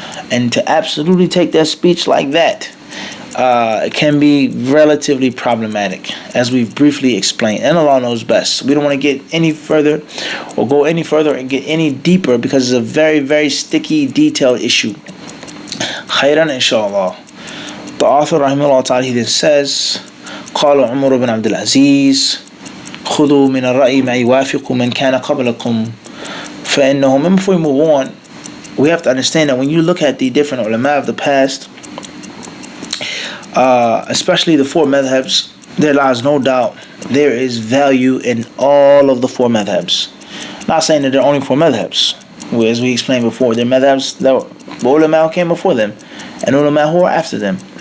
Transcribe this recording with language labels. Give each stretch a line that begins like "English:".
English: And to absolutely take that speech like that can be relatively problematic, as we've briefly explained. And Allah knows best. We don't want to get any further or go any further and get any deeper, because it's a very, very sticky, detailed issue.
Arabic: Khairan, inshallah. The author, rahimahullah ta'ala,
English: he then says,
Arabic: قال عمر بن عبد العزيز خذوا من الرأي ما يوافق من كان قبلكم فإنه.
English: Before we move on, we have to understand that when you look at the different ulama of the past, especially the four madhabs, there lies no doubt there is value in all of the four madhabs. Not saying that there are only four madhabs. As we explained before, there are madhabs that the ulama came before them and ulama who are after them.